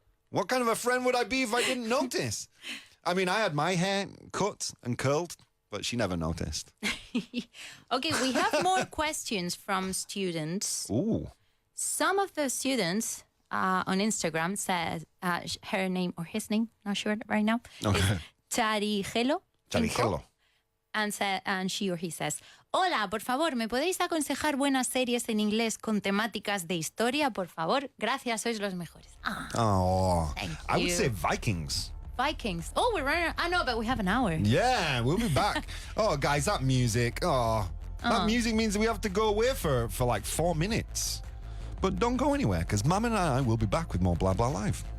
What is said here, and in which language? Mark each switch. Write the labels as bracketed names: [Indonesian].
[English] What kind of a friend would I be if I didn't notice? I mean, I had my hair cut and curled, but she never noticed. Okay, we have more questions from students. Ooh. Some of the students on Instagram says her name or his name, not sure right now, Okay. is Charigelo. Charigelo. And she or he says, [Spanish] hola, por favor, ¿me podéis aconsejar buenas series en inglés con temáticas de historia? Por favor, gracias, sois los mejores. [English] Ah, Oh. Thank I would you. say Vikings. Vikings. Oh, we're running. I know, but we have an hour. Yeah, we'll be back. Oh, guys, that music. Oh, that music means we have to go away for like 4 minutes. But don't go anywhere, because Mum and I will be back with more Blah Blah Live.